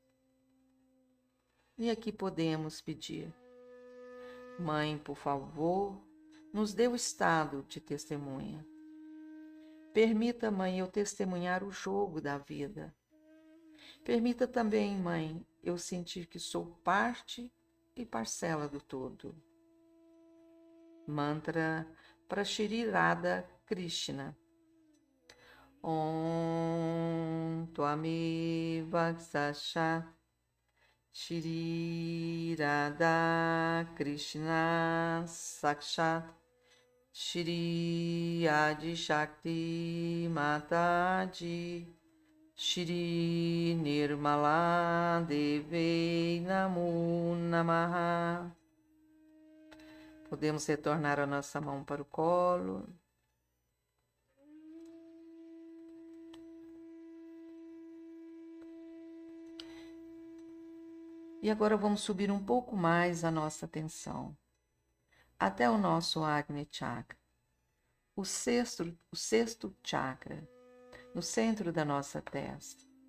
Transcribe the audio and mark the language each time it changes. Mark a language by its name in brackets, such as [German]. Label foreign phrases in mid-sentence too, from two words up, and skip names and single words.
[Portuguese] E aqui podemos pedir: Mãe, por favor, nos dê o estado de testemunha. Permita, Mãe, eu testemunhar o jogo da vida. Permita também, Mãe, eu sentir que sou parte e parcela do todo. Mantra para Shri Radha Krishna. [Sanskrit] Om Tvameva Sakshat Shri Radha Krishna Sakshat Shri Adi Shakti Mataji Shri Nirmala Devi Namo Namaha. [Portuguese] Podemos retornar a nossa mão para o colo. E agora vamos subir um pouco mais a nossa atenção até o nosso Agni Chakra, o sexto chakra, no centro da nossa testa.